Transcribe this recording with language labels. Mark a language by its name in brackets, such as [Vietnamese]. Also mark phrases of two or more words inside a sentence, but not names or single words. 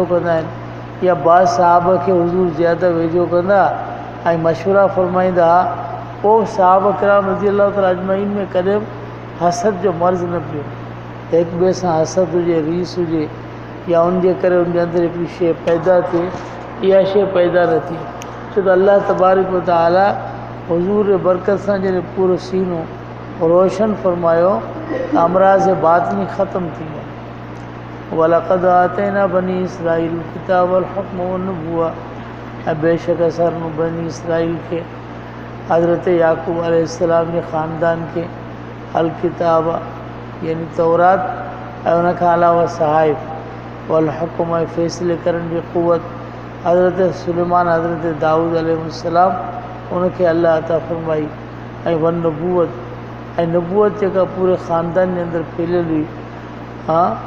[Sindhi] कंदा आहिनि या बाज़ सहाबा खे हुज़ूर ज़्यादा वेझो कंदा ऐं मशवरा फरमाईंदा पोइ सहाबा किराम [Arabic] رضي الله تعالى أجمعين [Sindhi] में कॾहिं हसद जो मर्ज़ न पियो हिक ॿिए सां हसद हुजे रीस हुजे या उनजे करे उनजे अंदरि हिकिड़ी शइ पैदा थिए इहा शइ पैदा न थिए छो त [Arabic] الله تبارك وتعالى [Sindhi] हुज़ूर बरकत सां जॾहिं पूरो सीनो रोशन फरमायो त अमराज़ बातिनी ख़तमु थी विया [Arabic] ولقد آتينا بني إسرائيل كتاب والحكم والنبوة [Sindhi] ऐं बेशक असां बनी इसराइल खे हज़रत याक़ूब अलैहिस्सलाम जे ख़ानदान खे अल किताब यानी तौरात ऐं उन खां अलावा सहाइफ़ वल-हुक्म ऐं फ़ैसिले करण जी क़ुवत हज़रत सुलेमान हज़रत दाऊद अलैहिस्सलाम उनखे अल्लाह अता फरमाई ऐं वन-नबुव्वत ऐं नबूअत जेका पूरे ख़ानदान जे अंदरि फैलियल हुई हा